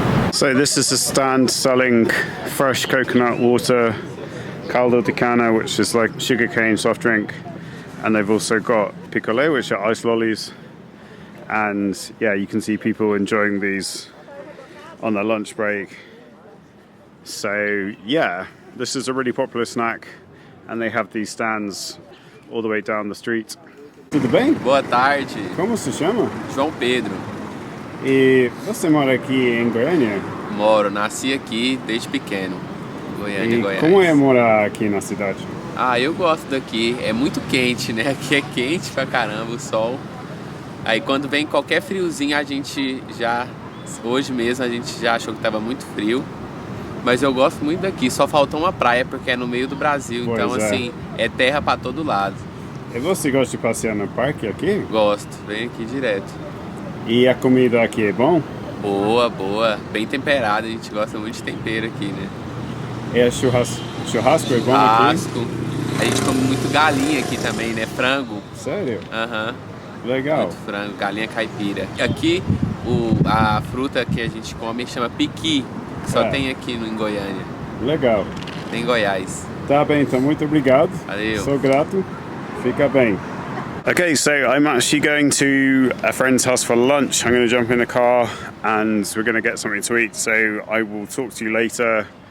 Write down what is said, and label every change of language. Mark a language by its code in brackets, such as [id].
[en] So this is a stand selling fresh coconut water, caldo de cana, which is like sugarcane soft drink, and they've also got picolé, which are ice lollies. And yeah, you can see people enjoying these on their lunch break. So yeah, this is a really popular snack, and they have these stands all the way down the street. [pt] Tudo bem? Boa tarde, Como se chama? João Pedro. E você mora aqui em Goiânia? Moro, nasci aqui desde pequeno, Goiânia, E Goiás. como é morar aqui na cidade? Ah, eu gosto daqui, é muito quente, né? Aqui é quente pra caramba o sol. Aí quando vem qualquer friozinho a gente já, hoje mesmo a gente já achou que tava muito frio. Mas eu gosto muito daqui, só faltou uma praia porque é no meio do Brasil, Pois então é. assim, é terra pra todo lado. E você gosta de passear no parque aqui? Gosto, venho aqui direto. E a comida aqui é bom? Boa, boa, bem temperada, a gente gosta muito de tempero aqui, né? E churrasco é bom aqui? Churrasco, a gente come muito galinha aqui também, né? Frango, Sério? aham. Legal. Muito frango, galinha caipira. Aqui a fruta que a gente come chama piqui, que só tem aqui em Goiânia, Legal. tem em Goiás. Tá bem, então muito obrigado. Valeu. Sou grato. Fica bem. [en] Okay, so I'm actually going to a friend's house for lunch. I'm going to jump in the car and we're going to get something to eat. So I will talk to you later.